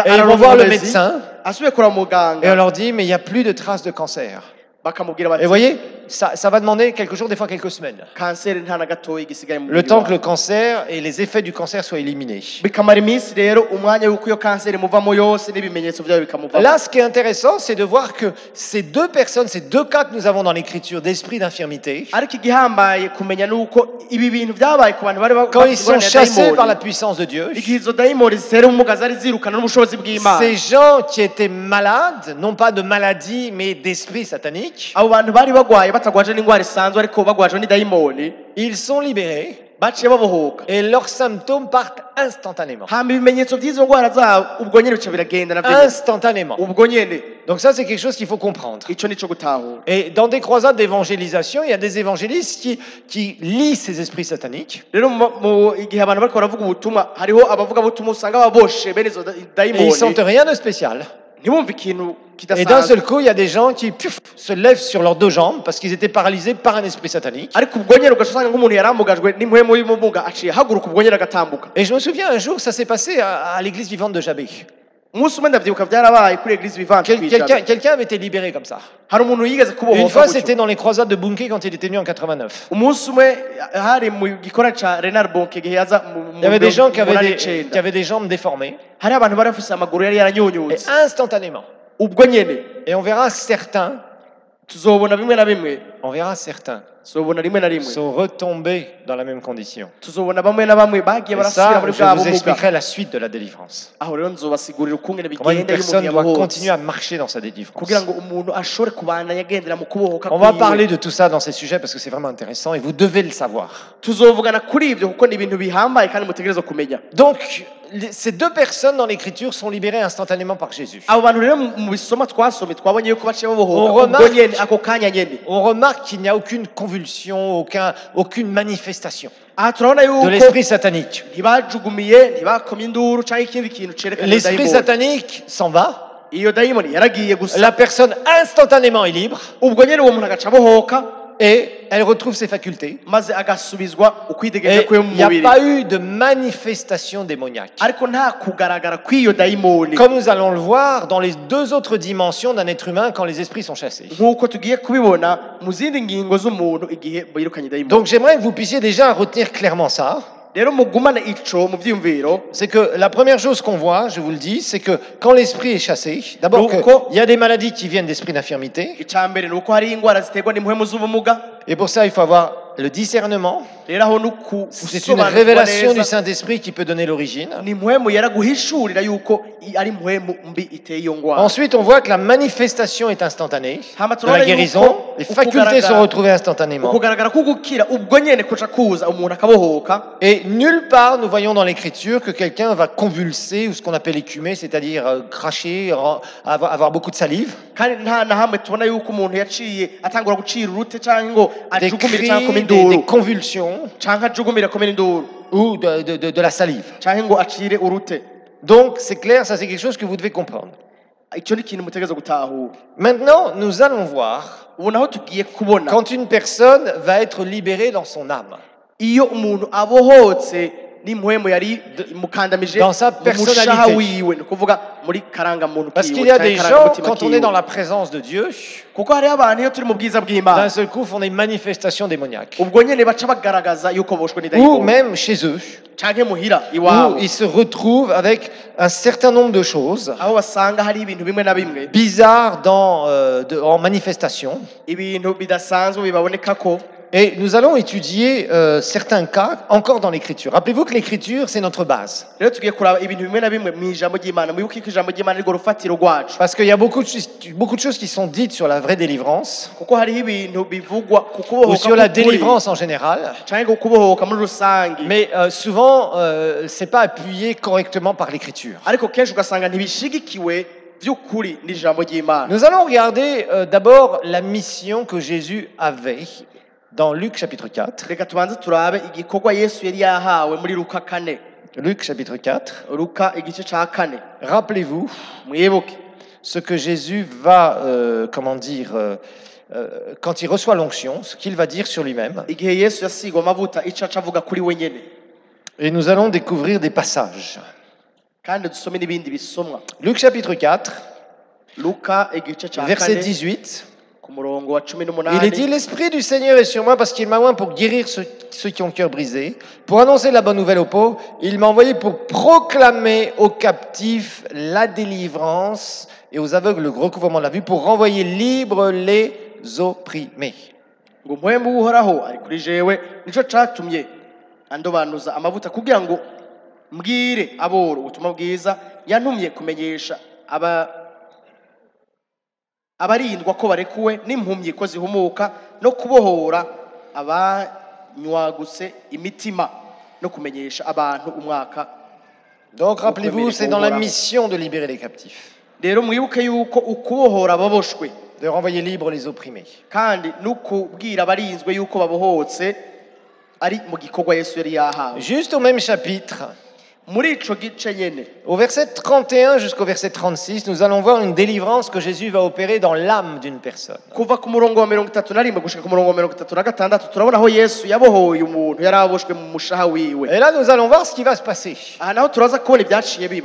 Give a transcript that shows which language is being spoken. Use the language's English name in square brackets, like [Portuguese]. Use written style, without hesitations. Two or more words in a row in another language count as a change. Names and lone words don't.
[French] Et ils vont [Rundi] araronka [French] voir le [Rundi] inkomezi [French] médecin [Rundi] asubiye kureba [French] et on [Rundi] muganga [French] leur dit, mais il n'y a plus de traces de cancer. [Rundi] bakamubwira [French] Et [Rundi] bati [French] vous voyez, ça va demander quelques jours, des fois quelques semaines. [Rundi] kanseri nta na gatoya igisigaye mu [French] Le [Rundi] mubiri [French] temps que [Rundi] wawe [French] le cancer et les effets du cancer soient éliminés. [Rundi] bikamara iminsi rero umwanya w'uko iyo kanseri muvamo yose n'ibimenyetso byayo bikamuvamo [French] Là, ce qui est intéressant, c'est de voir que ces deux personnes, ces deux cas que nous avons dans l'écriture d'esprit d'infirmité, [Rundi] ariko igihambaye kumenya nuko ibi bintu byabaye ku bantu bari [French] quand ils sont [Rundi] ingorane ya [French] chassés par la [Rundi] dayimoni [French] puissance de Dieu, [Rundi] igihe izo dayimoni zitera ubumuga zari zirukana n'ubushobozi bw'imana [French] ces gens qui étaient malades, non pas de maladie, mais d'esprit satanique, [Rundi] abo bantu bari bagwaye batagwaje n'indwara isanzwe ariko bagwaje n'idayimoni [French] ils sont libérés [Rundi] baciye babohoka [French] et leurs symptômes partent instantanément. [Rundi] hama ibimenyetso by'izo ndwara zabo ubwo nyene bica biragenda navyo [French] Instantanément. [Rundi] ubwo nyene [French] Donc ça, c'est quelque chose qu'il faut comprendre. [Rundi] ico nico gutahura [French] Et dans des croisades d'évangélisation, il y a des évangélistes qui lient ces esprits sataniques. [Rundi] rero igihe abantu bariko baravuga ubutumwa hariho abavuga butumwa usanga baboshe bene izo [French] Et ils [Rundi] dayimoni [French] sentent rien de spécial. [Rundi] ntibumve ikintu [French] Et d'un [Rundi] kidasanzwe [French] seul coup, il y a des gens qui se lèvent sur leurs deux jambes parce qu'ils étaient paralysés par un esprit satanique. [Rundi] ariko ubwo nyene ugaca usanga nk'umuntu yaramugajwe n'impwemu y'ubumuga aciye haguruka ubwo nyene agatambuka [French] Et je me souviens un jour, ça s'est passé à l'église vivante de Jabé. [Rundi] umunsi umwe ndavyibuka vyarabaye kuri eglise vivante [French] Quelqu'un avait été libéré comme ça. [Rundi] hari umuntu yigeze [French] Une [Rundi] kubohoka [French] fois, [Rundi] gutyo. [French] c'était dans les croisades de Bunké quand il était venu en 89. [Rundi] umunsi umwe hari mu gikora ca Renard Bonke gihe yaza [French] Il y avait des gens qui avaient [Rundi] icenda [French] des jambes déformées. [Rundi] hari abantu bari bafise amaguru yari [French] Et [Rundi] yaranyunyutse [French] instantanément. [Rundi] ubwo nyene [French] Et on verra certains, [Rundi] tuzobona bimwe na bimwe [French] on verra certains [Rundi] tuzobona rimwe na rimwe [French] sont retombés dans la même condition. [Rundi] tuzobona bamwe na bamwe bagiye [French] Et [Rundi] barasubira [French] ça, [Rundi] muri [French] je [Rundi] bwa [French] vous [Rundi] bumuga [French] expliquerai la suite de la délivrance. [Rundi] aho rero nzobasigurira ukungene [French] Comment une [Rundi] bigenda iyo [French] personne [Rundi] umuntu [French] doit [Rundi] yabohotse [French] continuer à marcher dans sa délivrance. [Rundi] kugira ngo umuntu ashobore kubandanya agendera mu kubohoka [French] On va [Rundi] kwiwe. [French] parler de tout ça dans ces sujets parce que c'est vraiment intéressant et vous devez le savoir. [Rundi] tuzovugana kuri ibyo kuko ni ibintu bihambaye kandi mutegerezwa kumenya [French] Donc, ces deux personnes dans l'écriture sont libérées instantanément par Jésus. [Rundi] abo bantu rero mu bisoma twasomye twabonye yuko baciye [French] On [Rundi] babohoka ubwo [French] remarque- [Rundi] nyene ako kanya nyene [French] On remarque qu'il n'y a aucune convulsion, aucune manifestation [Rundi] aha turabona [French] de [Rundi] yuko [French] l'esprit satanique. [Rundi] ntibajugumiye ntibakomye induru cyangwa ikindi kintu cerekana iyo [French] L'esprit [Rundi] dayimoni [French] satanique s'en va, [Rundi] iyo dayimoni yaragiye gusa [French] la personne instantanément est libre [Rundi] ubwo nyene uwo muntu agaca abohoka [French] et elle retrouve ses facultés. [Rundi] maze agasubizwa ukwidegemvya [French] Et [Rundi] kwe mu [French] il n'y a [Rundi] mubiri [French] pas eu de manifestation démoniaque. [Rundi] ariko nta kugaragara kw'iyo dayimoni [French] Comme nous allons le voir dans les deux autres dimensions d'un être humain quand les esprits sont chassés. [Rundi] nk'uko tugiye kubibona mu zindi ngingo z'umuntu igihe birukanye dayimoni [French] Donc j'aimerais que vous puissiez déjà retenir clairement ça. [Rundi] rero mugumane ico mu vyiyumviro [French] C'est que la première chose qu'on voit, je vous le dis, c'est que quand l'esprit est chassé, d'abord Donc, il y a des maladies qui viennent d'esprit d'infirmité. [Rundi] icya mbere ni uko hari indwara ziterwa n'impwemu z'ubumuga [French] Et pour ça, il faut avoir le discernement. [Rundi] rero aho ni [French] C'est une [Rundi] ukusobanukirwa [French] révélation du [Rundi] neza [French] Saint-Esprit qui peut donner l'origine. [Rundi] ni impwemu yaraguhishurira yuko ari impwemu mbi iteye iyo ndwara [French] Ensuite, on voit que la manifestation est instantanée [Rundi] Hama [French] de [Rundi] turabona [French] la guérison. [Rundi] yuko [French] Les facultés sont retrouvées instantanément. [Rundi] ukugaragara ko gukira ubwo nyene kuca kuza umuntu akabohoka [French] Et nulle part nous voyons dans l'Écriture que quelqu'un va convulser ou ce qu'on appelle écumer, c'est-à-dire cracher, avoir beaucoup de salive. [Rundi] kandi nta na hamwe tubona yuko umuntu yaciye atangura gucira urute cyangwa ngo [French] Des [Rundi] ajugumire [French] cris, [Rundi] cyangwa akome [French] des [Rundi] induru [French] convulsions [Rundi] cyangwa ajugumire akome induru [French] ou de la salive. [Rundi] cyangwa ngo acire urute [French] Donc c'est clair, ça c'est quelque chose que vous devez comprendre. [Rundi] icyo ni ikintu mutegereza gutahura [French] Maintenant, nous allons voir [Rundi] ubu naho tugiye kubona [French] quand une personne va être libérée dans son âme. [Rundi] iyo umuntu abohotse n'impwemu yari imukandamije [French] Dans sa [Rundi] mu mushaha [French] personnalité. [Rundi] wiwe ni ukuvuga muri karangamuntu [French] Parce [Rundi] kiwe [French] qu'il y a [Rundi] cyangwa [French] des gens, [Rundi] karangamutima [French] quand on [Rundi] kiwe. [French] est dans la présence de Dieu, [Rundi] kuko hariho abantu iyo turi mu bwiza [French] d'un [Rundi] bw'imana [French] seul coup font des manifestations démoniaques. [Rundi] ubwo nyene baca bagaragaza yuko boshwe [French] Ou [Rundi] n'idayimoni [French] même chez eux, [Rundi] canke muhira [French] où [Rundi] iwabo [French] ils se retrouvent avec un certain nombre de choses [Rundi] aho basanga hari ibintu bimwe na bimwe [French] bizarres en manifestation. [Rundi] ibintu bidasanzwe bibaboneka ko [French] Et nous allons étudier certains cas encore dans l'Écriture. Rappelez-vous que l'Écriture, c'est notre base. [Rundi] rero tugiye kuraba ibintu bimwe na bimwe mu ijambo ry'imana mwibuke ko ijambo ry'imana arirwo rufatiro rwacu [French] Parce qu'il y a beaucoup de choses qui sont dites sur la vraie délivrance, [Rundi] kuko hariho ibintu bivugwa ku [French] ou [Rundi] kubohoka [French] sur la [Rundi] k'ukuri, [French] délivrance en général. [Rundi] canke ku kubohoka muri rusange [French] Mais souvent, c'est pas appuyé correctement par l'Écriture. [Rundi] ariko kenshi ugasanga ntibishigikiwe by'ukuri n'ijambo ry'imana [French] Nous allons regarder d'abord la mission que Jésus avait dans Luc chapitre 4. [Rundi] reka tubanze turabe igikorwa yesu yari yahawe muri luka 4 [French] Luc chapitre 4. [Rundi] luka igice ca 4 [French] Rappelez-vous [Rundi] mwibuke [French] ce que Jésus va, quand il reçoit l'onction, ce qu'il va dire sur lui-même. [Rundi] igihe yesu yasigwa amavuta ico aca avuga kuri we nyene [French] Et nous allons découvrir des passages. [Rundi] kandi dusome n'ibindi bisomwa [French] Luc chapitre 4, [Rundi] luka igice ca [French] verset 4 18. [Rundi] ku murongo wa [French] Il est dit, 18 l'Esprit du Seigneur est sur moi parce qu'il m'a oint pour guérir ceux qui ont le cœur brisé, pour annoncer la bonne nouvelle aux pauvres. Il m'a envoyé pour proclamer aux captifs la délivrance et aux aveugles le recouvrement de la vue, pour renvoyer libres les opprimés. [Rundi] ngo mpwembu w'uhoraho ari kuri jewe nico catumye andobanuza amavuta kugira ngo mbwire aboro ubutumwa bwiza yantumye kumenyesha abarindwa ko barekuwe n'impumyi ko zihumuka no kubohora abanywagutse imitima no kumenyesha abantu umwaka. [French] Donc rappelez-vous, c'est dans la mission de libérer les captifs, [Rundi] rero mwibuke yuko ukubohora ababoshwe [French] de renvoyer libres les opprimés. [Rundi] kandi n'ukubwira abarinzwe yuko babohotse ari mu gikorwa Yesu yari yahawe. [French] Juste au même chapitre, [Rundi] muri ico gice nyene [French] au verset 31 jusqu'au verset 36, nous allons voir une délivrance que Jésus va opérer dans l'âme d'une personne. [Rundi] kuva ku murongo wa 31 gushika ku murongo wa 36 turabona aho Yesu yabohoye umuntu yari aboshwe mu mushaha wiwe. [French] Et là, nous allons voir ce qui va se passer. [Rundi] aha naho turaza kubona ibyaciye biba.